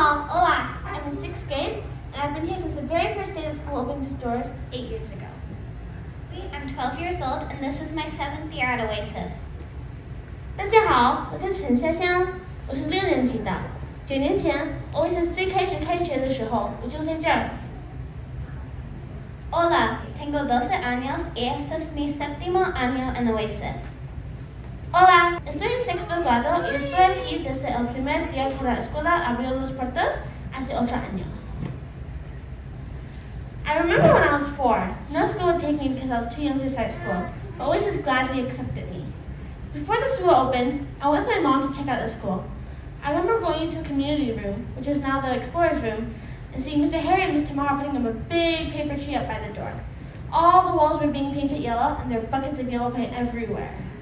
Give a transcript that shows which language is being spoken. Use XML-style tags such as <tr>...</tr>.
<es>Hola,</es> <en>I'm in 6th grade, and I've been here since the very first day the school opened its doors 8 years ago. I'm 12 years old, and this is my 7th year at Oasis.</en> <zh>大家好，我叫陈香香，我是6年级的。9年前 Oasis 最开始开学的时候，我就在这儿。</zh> <es>Hola, tengo 12 años y este es mi 7º año en Oasis. Hola, estoy en 6º grado y estoy aquí desde el primer día que la escuela abrió las puertas hace 8 años.</es> <en>I remember when I was 4, no school would take me because I was too young to start school, but Oasis gladly accepted me. Before the school opened, I went with my mom to check out the school. I remember going into the community room, which is now the Explorers room, and seeing Mr. Harry and Miss Tamara putting up a big paper tree up by the door. All the walls were being painted yellow, and there were buckets of yellow paint everywhere.</en>